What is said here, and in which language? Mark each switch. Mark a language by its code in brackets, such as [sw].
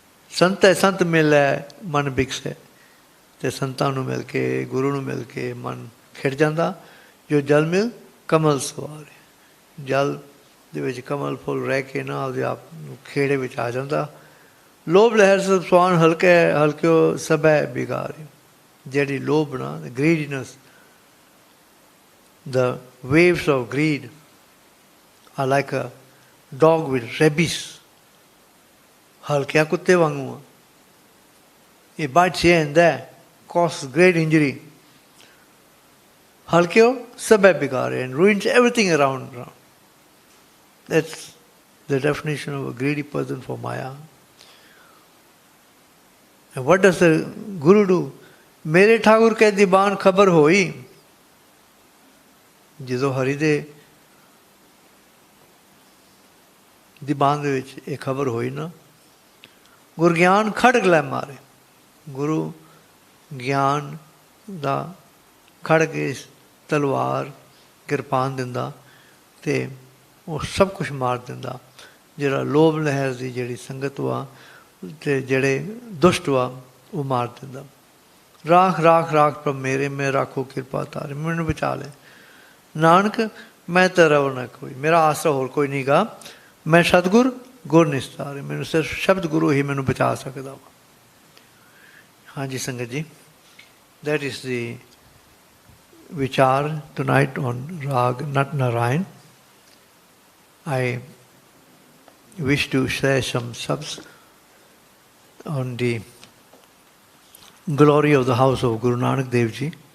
[pa] ਸੰਤ ਹੈ ਸੰਤ ਮਿਲੈ ਮਨ ਬਿਕਸੈ, ਅਤੇ ਸੰਤਾਂ ਨੂੰ ਮਿਲ ਕੇ, ਗੁਰੂ ਨੂੰ ਮਿਲ ਕੇ ਮਨ ਖਿੜ ਜਾਂਦਾ। ਜੋ ਜਲ ਮਿਲ ਕਮਲ ਸਵਾਰੇ, ਜਲ ਦੇ ਵਿੱਚ ਕਮਲ ਫੁੱਲ ਰਹਿ ਕੇ ਨਾ ਆਪਦੇ ਆਪ ਨੂੰ ਖੇੜੇ ਵਿੱਚ ਆ ਜਾਂਦਾ। ਲੋਭ ਲਹਿਰ ਸਭ ਸਵਾਨ ਹਲਕੇ ਹਲਕਿਓ ਸਭੈ ਬਿਗਾਰੇ। ਜਿਹੜੀ ਲੋਭ ਨਾ, [en] greediness, the waves of greed are like a dog with rabies. [pa] ਹਲਕਿਆ ਕੁੱਤੇ ਵਾਂਗੂ ਆ। [en] It bites here and there, causes great injury. [pa] Halkyo sabhe bigare, [en] and ruins everything around. That's the definition of a greedy person for Maya. And what does the Guru do? [pa] Mere Thakur ke diban khabar hoi. ਜਦੋਂ ਹਰੀ ਦੇ ਦੀਵਾਨ ਦੇ ਵਿੱਚ ਇਹ ਖਬਰ ਹੋਈ ਨਾ, ਗੁਰ ਗਿਆਨ ਖੜਗ ਲੈ ਮਾਰੇ। ਗੁਰੂ ਗਿਆਨ ਦਾ ਖੜਗ, ਤਲਵਾਰ, ਕਿਰਪਾਨ ਦਿੰਦਾ ਅਤੇ ਉਹ ਸਭ ਕੁਛ ਮਾਰ ਦਿੰਦਾ। ਜਿਹੜਾ ਲੋਭ ਲਹਿਰ ਦੀ ਜਿਹੜੀ ਸੰਗਤ ਵਾ ਅਤੇ ਜਿਹੜੇ ਦੁਸ਼ਟ ਵਾ, ਉਹ ਮਾਰ ਦਿੰਦਾ। ਰਾਖ ਰਾਖ ਰਾਖ ਪ੍ਰਭ ਮੇਰੇ, ਮੈਂ ਰਾਖੋ ਕਿਰਪਾ ਤਾਰੇ। ਮੈਨੂੰ ਬਚਾ ਲੈ ਨਾਨਕ, ਮੈਂ ਤੇਰਾ ਉਹ ਨਾ ਕੋਈ, ਮੇਰਾ ਆਸਰਾ ਹੋਰ ਕੋਈ ਨਹੀਂ ਗਾ। ਮੈਂ ਸਤਿਗੁਰ ਗੁਰ ਨਿਸਤਾਰੇ, ਮੈਨੂੰ ਸਿਰਫ ਸ਼ਬਦ ਗੁਰੂ ਹੀ ਮੈਨੂੰ ਬਚਾ ਸਕਦਾ ਵਾ। ਹਾਂਜੀ ਸੰਗਤ ਜੀ, [en] that is the Vichar tonight on Raag Nat Narain. I wish to share some subs on the glory of the house of Guru Nanak Dev Ji.